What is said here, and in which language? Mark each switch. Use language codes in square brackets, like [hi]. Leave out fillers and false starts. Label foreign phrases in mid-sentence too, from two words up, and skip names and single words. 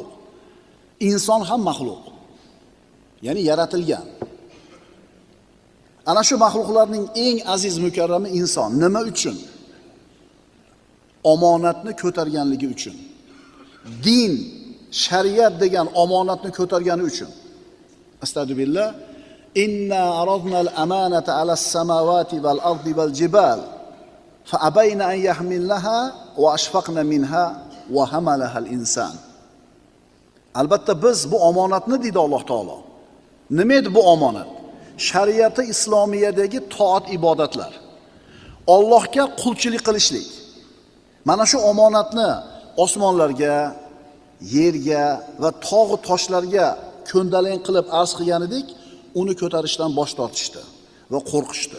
[uz] Inson ham maxluq. Ya'ni yaratilgan. Ana shu maxluqlarning eng aziz mukarrami inson. Nima uchun? Omonatni ko'targanligi uchun. Din, shariat degan omonatni ko'targani uchun. Astagfirullah. [ar] إنا عرضنا الأمانة على السماوات والأرض والجبال فأبين أن يحملنها وأشفقن منها وحملها الإنسان. [uz] Albatta biz bu omonatni deydi Alloh taolo. Nima edi bu omonat? Shariati islomiyadagi toat ibodatlar. Allohga qulchilik qilishlik. Mana shu omonatni osmonlarga, yerga va tog' toshlarga ko'ndalang qilib arz qilgan edik, uni ko'tarishdan bosh tortishdi va qo'rqishdi.